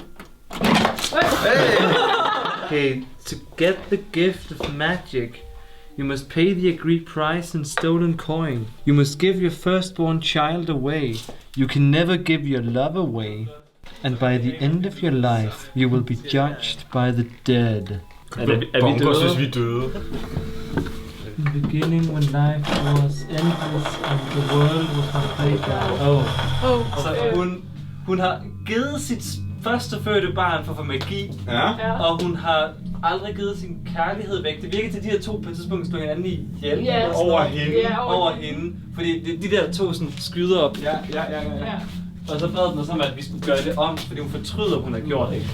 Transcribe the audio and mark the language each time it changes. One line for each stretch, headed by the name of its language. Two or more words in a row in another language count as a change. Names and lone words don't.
English: Okay, to get the gift of magic, You must pay the agreed price in stolen coin. You must give your firstborn child away. You can never give your love away. And by the end of your life, you will be judged by the dead.
Danish: Er vi Bunker, døde? hvis vi er døde.
English: In the beginning, when life was endless and the world was my playground.
Danish: Så hun har givet sit førstefødte barn for magi, Ja. og hun har aldrig givet sin kærlighed væk. Det virker til, at de her to på et tidspunkt slår hinanden ihjel. Ja. Over hende. Ja, Over hende. Fordi de der to sådan skyder op. Ja. Og så bad den som, at vi skulle gøre det om, fordi hun fortryder, at hun har gjort det.